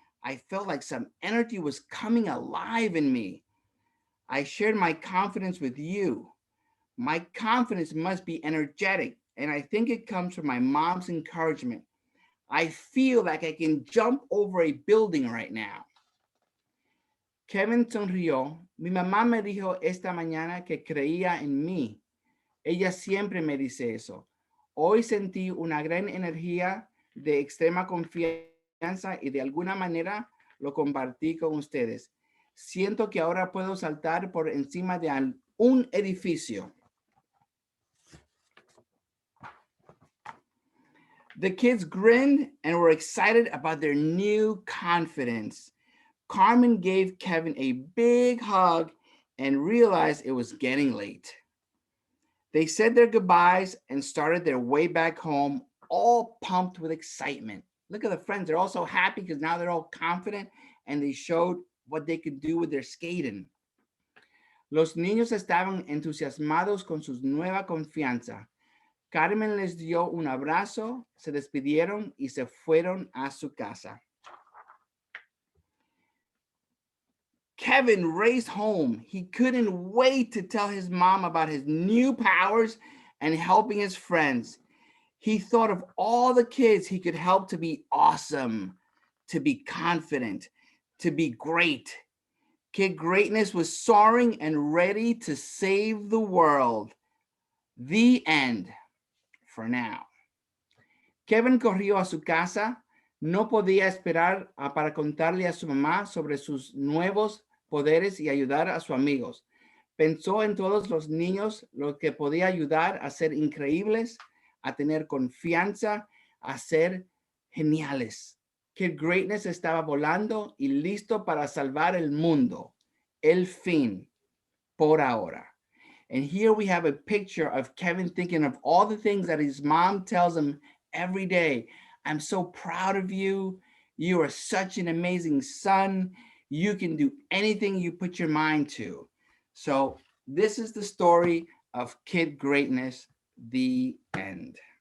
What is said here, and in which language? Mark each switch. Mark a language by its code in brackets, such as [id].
[en] I felt like some energy was coming alive in me. I shared my confidence with you. My confidence must be energetic, and I think it comes from my mom's encouragement. I feel like I can jump over a building right now. [es] Kevin sonrió. Mi mamá me dijo esta mañana que creía en mí. Ella siempre me dice eso. Hoy sentí una gran energía de extrema confianza y de alguna manera lo compartí con ustedes. Siento que ahora puedo saltar por encima de un edificio. [en] The kids grinned and were excited about their new confidence. Carmen gave Kevin a big hug and realized it was getting late. They said their goodbyes and started their way back home, all pumped with excitement. Look at the friends. They're all so happy because now they're all confident and they showed what they could do with their skating. [es] Los niños estaban entusiasmados con su nueva confianza. Carmen les dio un abrazo, se despidieron y se fueron a su casa. [en] Kevin raced home. He couldn't wait to tell his mom about his new powers and helping his friends. He thought of all the kids he could help to be awesome, to be confident, to be great. Kid Greatness was soaring and ready to save the world. The end. For now. [es] Kevin corrió a su casa. No podía esperar para contarle a su mamá sobre sus nuevos poderes y ayudar a sus amigos. Pensó en todos los niños, lo que podía ayudar a ser increíbles, a tener confianza, a ser geniales. Kid Greatness estaba volando y listo para salvar el mundo. El fin, por ahora. [en] And here we have a picture of Kevin thinking of all the things that his mom tells him every day. I'm so proud of you. You are such an amazing son. You can do anything you put your mind to. So this is the story of Kid Greatness, the end.